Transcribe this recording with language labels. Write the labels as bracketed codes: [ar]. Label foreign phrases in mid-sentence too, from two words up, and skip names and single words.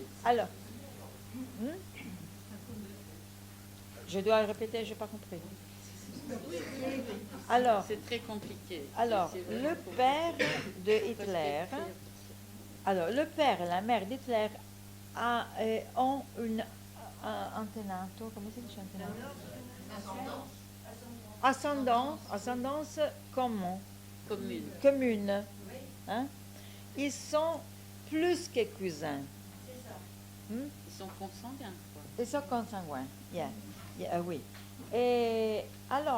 [fr] Alors, je dois répéter, je n'ai pas compris. Alors, C'est très compliqué. Alors, C'est vrai le qu'il faut- père de faut presque Hitler, écrire. alors le père et la mère d'Hitler ont une [it] antenato, come si dice antenato? [fr] Ascendance commune. Hein? Ils sont plus que cousins. Ils sont consanguins, quoi. Ils sont consanguins. Oui. Et alors,